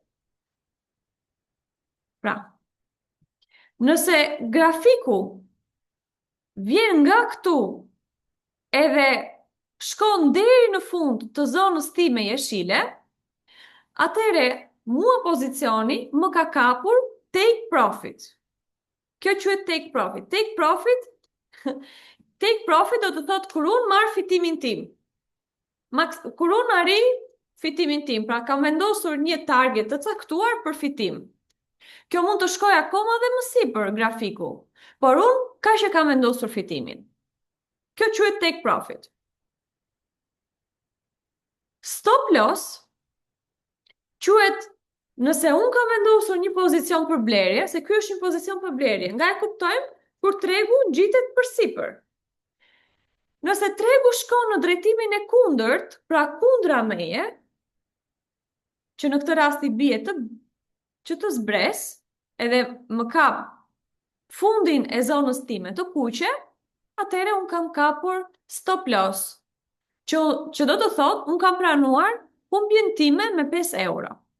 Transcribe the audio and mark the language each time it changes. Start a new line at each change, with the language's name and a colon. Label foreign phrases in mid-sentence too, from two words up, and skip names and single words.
Albanian: Pra, nëse grafiku vjen nga këtu edhe shkon deri në fund të zonës time jeshile, atëre mua pozicioni më ka kapur
English: take profit.
Albanian: Kjo quhet
English: take profit. Take profit
Albanian: do të thotë kur unë marr fitimin tim. Kur unë arri fitimin tim, pra kam vendosur një target të caktuar për fitim. Kjo mund të shkojë akoma dhe më sipër grafiku, por unë kaq e kam vendosur fitimin. Kjo quhet
English: take profit. Stop loss
Albanian: quhet nëse unë kam vendosur një pozicion për blerje, se ky është një pozicion për blerje, nga e kuptojmë kur tregu ngjitet përsipër. Nëse tregu shkon në drejtimin e kundërt, pra kundra meje, që në këtë rast i bie që të zbres, edhe më kap fundin e zonës time të kuqe, atëherë unë kam kapur
English: stop loss,
Albanian: që do të thotë unë kam pranuar humbjen time me 5 euro.